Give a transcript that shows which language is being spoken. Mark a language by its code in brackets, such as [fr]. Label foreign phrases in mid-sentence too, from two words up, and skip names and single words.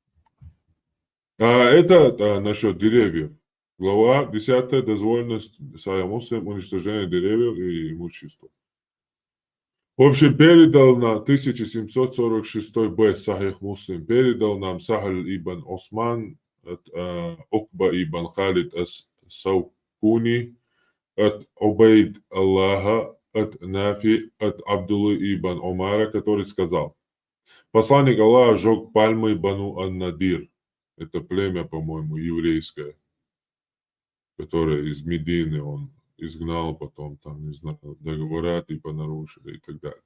[ru] А это насчет деревьев. Глава 10. Дозволенность Сахих Муслим, уничтожение деревьев и имущества. В общем, передал на 1746 б Сахих Муслим, передал нам Сахаль ибн Осман от Укба ибн Халид ас-Саукуни, от Убейд Аллаха, от Нафи, от Абдуллы ибн Умара, который сказал: посланник Аллаха сжег пальмой Бану ан-Надир. Это племя, по-моему, еврейское, которое из Медины он изгнал, потом там, не знаю, договора типа нарушили и так далее.